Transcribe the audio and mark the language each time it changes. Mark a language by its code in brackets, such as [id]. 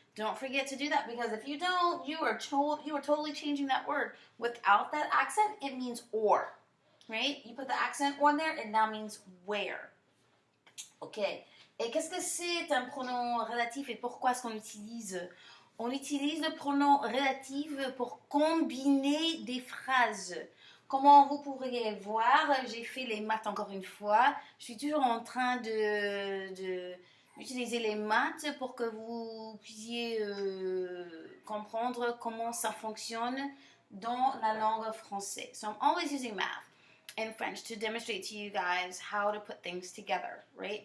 [en] Don't forget to do that, because if you don't, you are totally changing that word. Without that accent, it means or, right? You put the accent on there, it now means where. Okay. [fr] Et qu'est-ce que c'est un pronom relatif et pourquoi est-ce qu'on l'utilise? On utilise le pronom relatif pour combiner des phrases. Comment vous pourriez voir, j'ai fait les maths encore une fois. Je suis toujours en train d'utiliser les maths pour que vous puissiez comprendre comment ça fonctionne dans la langue française. [en] So I'm always using math and French to demonstrate to you guys how to put things together, right?